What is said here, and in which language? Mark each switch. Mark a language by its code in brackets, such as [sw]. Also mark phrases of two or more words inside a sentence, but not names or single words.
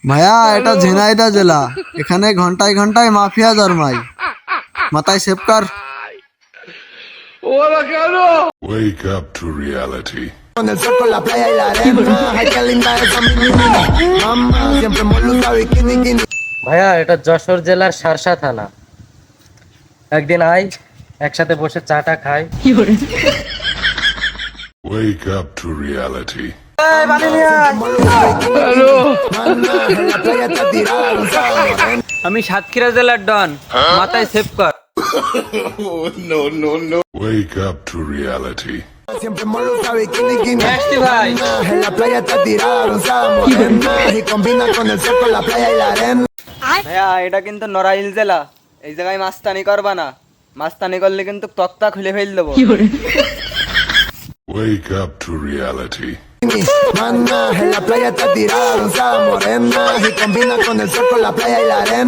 [bn] ভাইয়া এটা ঝিনাইদহ জেলা, এখানে ঘন্টায় ঘন্টায় মাফিয়া জন্মায়, মাথায় সেভ কর। [en] Wake up to reality. [es] Con el sol, con la playa y la arena. Ay, qué linda esa mini mini. Mamá, siempre molusa, bikini, bikini. [bn] ভাইয়া এটা যশোর জেলার শার্শা থানা। একদিন আয়, একসাথে বসে চাটা খাই। [en] Wake up to reality. [es] Mana, en la playa está tirada, rosada, morena. [bn] আমি সাতক্ষীরা জেলার ডন, মাথায় সেভ কর। [en] Wake up to reality. [es] Siempre molusa, bikini, bikini. [bn] আসছি ভাই। [es] En la playa está tirada, rosada, morena. Y combina con el sol, con la playa y la arena. [bn] ভাইয়া এটা কিন্তু নড়াইল জেলা, এই জায়গায় মাস্তানি করবা না, মাস্তানি করলে কিন্তু তক্তা খুলে ফেল দেবো। [en] Wake up to reality. [es] Mana, en la playa está tirada, rosada, morena. Y combina con el sol, con la playa y la arena.